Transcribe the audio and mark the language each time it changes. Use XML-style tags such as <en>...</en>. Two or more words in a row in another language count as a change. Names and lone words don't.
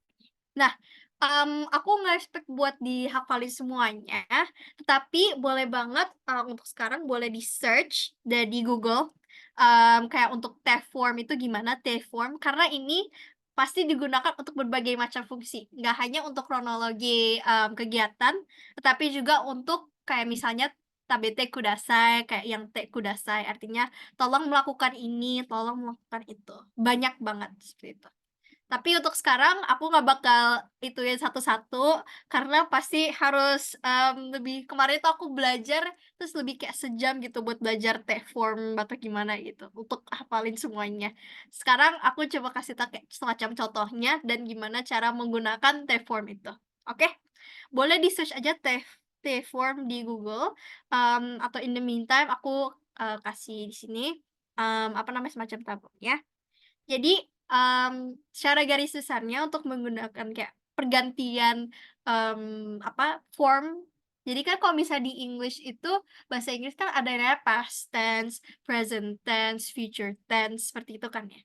<id>Nah, aku nggak expect buat dihafalin semuanya, tetapi boleh banget, untuk sekarang boleh di-search di Google, kayak untuk T-form itu gimana, T-form, karena ini pasti digunakan untuk berbagai macam fungsi, nggak hanya untuk kronologi, kegiatan, tetapi juga untuk kayak misalnya</id> <ja>食べてください,</ja> <id>kayak yang</id> <ja>てください,</ja> <id>artinya tolong melakukan ini, tolong melakukan itu, banyak banget seperti itu. Tapi untuk sekarang aku nggak bakal ituin satu-satu, karena pasti harus, lebih kemarin tuh aku belajar, terus lebih kayak sejam gitu buat belajar T-form atau gimana gitu, untuk hafalin semuanya. Sekarang aku coba kasih tau kayak semacam contohnya dan gimana cara menggunakan T-form itu, oke? Boleh di-search aja T-form di Google, atau</id> <en>in the meantime</en> <id>aku, kasih di sini, apa namanya, semacam tabelnya. Jadi, secara garis besarnya untuk menggunakan kayak pergantian, form, jadi kan kalau misalnya di English itu, bahasa Inggris kan ada namanya</id> <en>past tense, present tense, future tense,</en> <id>seperti itu kan ya.</id>